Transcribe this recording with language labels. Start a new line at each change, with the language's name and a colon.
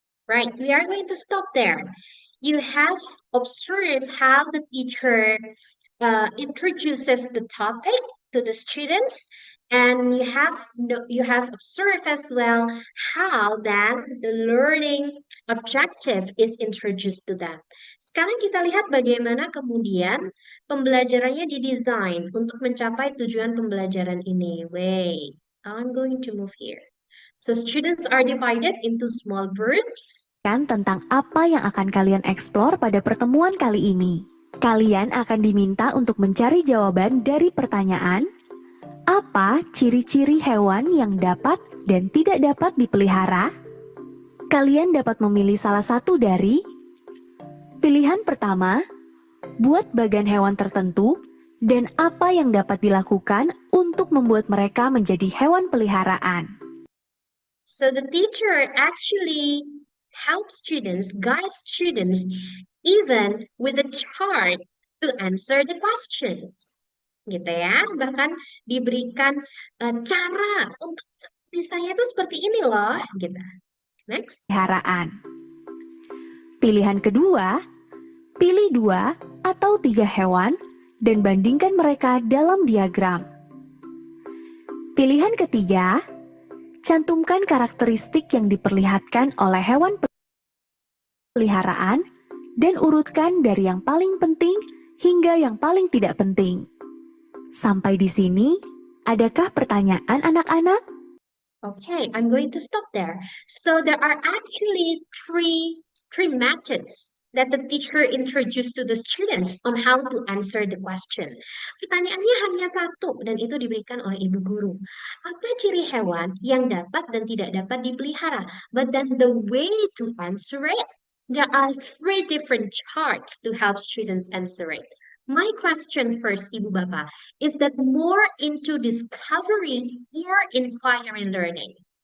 English: Right, we are going to stop there. You have observed how the teacher introduces the topic to the students, and you have observed as well how then the learning objective is introduced to them.
Indonesian: Sekarang kita lihat bagaimana kemudian pembelajarannya didesain untuk mencapai tujuan pembelajaran ini.
English: Wait, I'm going to move here. So students are divided into small groups.
Indonesian: Tentang apa yang akan kalian eksplor pada pertemuan kali ini. Kalian akan diminta untuk mencari jawaban dari pertanyaan, apa ciri-ciri hewan yang dapat dan tidak dapat dipelihara? Kalian dapat memilih salah satu dari pilihan pertama, buat bagan hewan tertentu, dan apa yang dapat dilakukan untuk membuat mereka menjadi hewan peliharaan.
English: So the teacher actually helps students, guides students, even with a chart to answer the questions.
Indonesian: Gitu ya, bahkan diberikan cara untuk misalnya itu seperti ini loh, gitu. Next. Peliharaan. Pilihan kedua, pilih 2 atau 3 hewan dan bandingkan mereka dalam diagram. Pilihan ketiga, cantumkan karakteristik yang diperlihatkan oleh hewan peliharaan dan urutkan dari yang paling penting hingga yang paling tidak penting. Sampai di sini, adakah pertanyaan anak-anak?
English: Okay, I'm going to stop there. So there are actually three methods that the teacher introduced to the students on how to answer the question.
Indonesian: Pertanyaannya hanya satu dan itu diberikan oleh ibu guru. Apa ciri hewan yang dapat dan tidak dapat dipelihara?
English: But then the way to answer it, there are 3 different charts to help students answer it. My question first, Ibu Bapak, is that more into discovery or inquiry learning?